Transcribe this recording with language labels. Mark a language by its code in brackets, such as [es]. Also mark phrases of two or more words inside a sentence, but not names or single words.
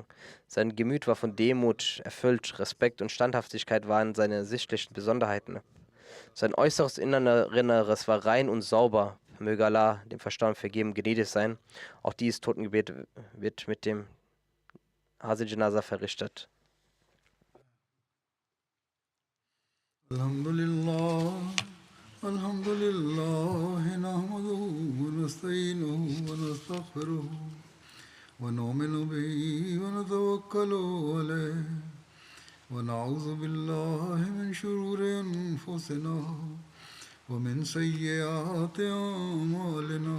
[de] Sein Gemüt war von Demut erfüllt, Respekt und Standhaftigkeit waren seine sichtlichen Besonderheiten. Sein äußeres Inneres war rein und sauber. Möge Allah dem Verstorbenen vergeben, gnädig sein. Auch dieses Totengebet wird mit dem [ur] حاضر جنازہ [de] verrichtet. [ar] الحمد لله، الحمد لله، نحمده ونستعينه ونستغفره ونؤمن به ونتوكل عليه ونعوذ بالله من شرور أنفسنا ومن سيئات أعمالنا.